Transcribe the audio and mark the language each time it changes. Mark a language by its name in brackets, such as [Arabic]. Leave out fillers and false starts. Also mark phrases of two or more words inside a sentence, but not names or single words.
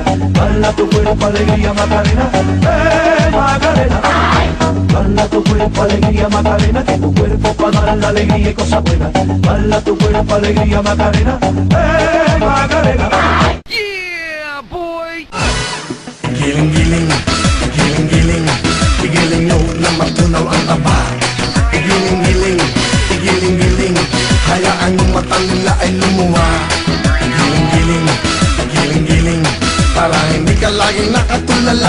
[Spanish] Dala tu cuerpo alegría Macarena, Macarena. Dala tu cuerpo alegría Macarena, que tu cuerpo para dar la alegría y cosas buenas. Dala tu cuerpo alegría Macarena, Macarena. [English] Yeah, boy! [Filipino] Giling-giling, giling-giling, igiling nyo na matunaw ang taba. Igiling-giling, igiling-giling, hayaan yung mata nila ay lumuha. Igiling-giling, igiling-giling, para hindi ka laging nakatulala.